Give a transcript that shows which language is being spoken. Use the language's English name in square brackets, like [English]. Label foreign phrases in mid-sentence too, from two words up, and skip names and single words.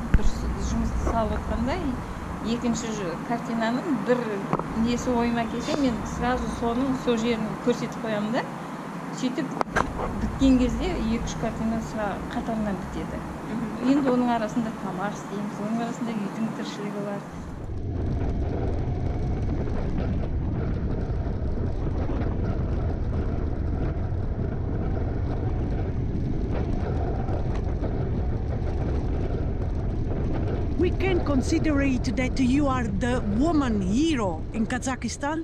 [Kazakh] Бір жұмысты салып отқанда, екінші картинаның бір несі ойыма келсе, мен сразу соның сол жерін көрсетіп қоямын да, сөйтіп біткен кезде 2-3 картина қатарынан бітеді. Енді оның арасында тамақ істейміз, оның арасында үйдің тіршілігі бар. [English] We can consider it that you are the woman hero in Kazakhstan.